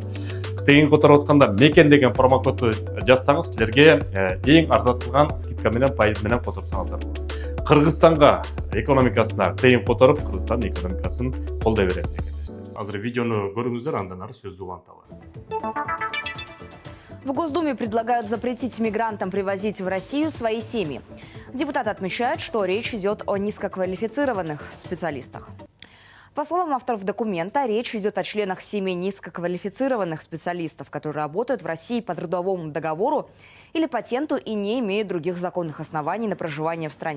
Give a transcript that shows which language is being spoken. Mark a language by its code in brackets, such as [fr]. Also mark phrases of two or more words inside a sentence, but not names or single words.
[ky] Тыйын которуп атканда мекен деген промокодду жазсаңыз, силерге эң арзандатылган скидка менен пайыз менен которсоңуздар болот. Кыргызстанга экономикасына тыйын которуп, Кыргызстан экономикасын колдой берет мекендештер. Азыр видеону көрүңүздөр, андан ары сөздү уланталы. [ru] В Госдуме предлагают запретить мигрантам привозить в Россию свои семьи. Депутаты отмечают, что речь идет о низкоквалифицированных специалистах. По словам авторов документа, речь идет о членах семей низкоквалифицированных специалистов, которые работают в России по трудовому договору или патенту и не имеют других законных оснований на проживание в стране.